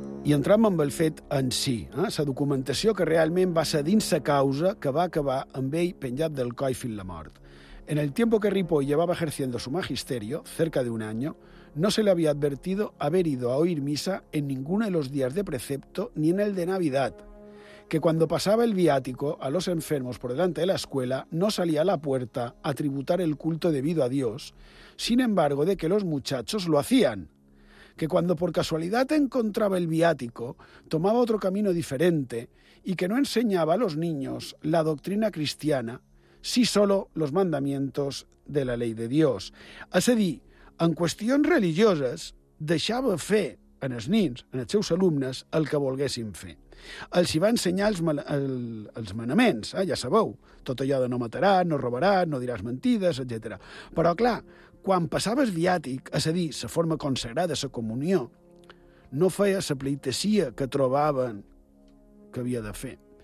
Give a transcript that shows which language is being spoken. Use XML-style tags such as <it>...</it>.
<ca>I entrant amb el fet en si, la documentació que realment va ser dins la causa que va acabar amb ell penjat del coll fins la mort.</ca> <es>En el tiempo que Ripoll llevaba ejerciendo su magisterio, cerca de un año, no se le había advertido haber ido a oír misa en ninguno de los días de precepto ni en el de Navidad, que cuando pasaba el viático a los enfermos por delante de la escuela no salía a la puerta a tributar el culto debido a Dios, sin embargo de que los muchachos lo hacían, que cuando por casualidad encontraba el viático, tomaba otro camino diferente y que no enseñaba a los niños la doctrina cristiana, sí solo los mandamientos de la ley de Dios.</es> <ca>Es a dir, en qüestions religioses, deixava fer en els nins, en els seus alumnes, el que volguessin fer. Els hi va ensenyar els manaments, ja sabeu, tot allò de no mataràs, no robaràs, no diràs mentides, etc. Però, clar, quan passaves viàtic, és a dir, la forma consagrada, la comunió, no feia la pleitesia que trobaven que havia de fer.</ca>